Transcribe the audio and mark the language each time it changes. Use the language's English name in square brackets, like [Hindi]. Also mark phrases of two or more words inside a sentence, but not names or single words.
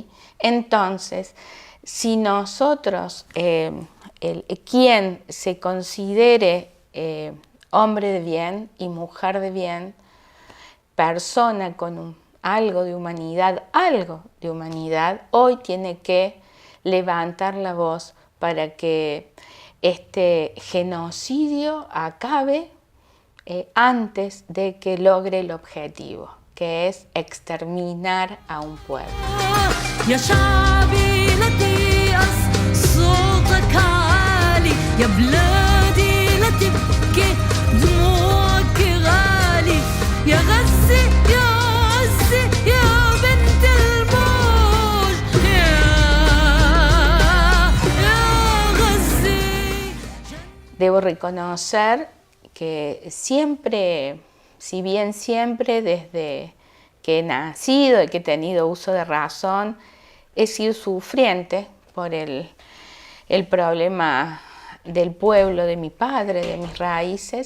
[Spanish] Entonces, si nosotros, quien se considere hombre de bien y mujer de bien, persona con algo de humanidad, hoy tiene que levantar la voz para que este genocidio acabe antes de que logre el objetivo, que es exterminar a un pueblo. [Arabic] يا شعبي لا تيأس صوتك عالي يا بلادي لا تبكي دموعك غالي يا غزة يا عزة يا بنت الموج يا غزة. [Spanish] Debo reconocer que siempre, si bien siempre desde que he nacido y que he tenido uso de razón, he sido sufriente por el problema del pueblo, de mi padre, de mis raíces.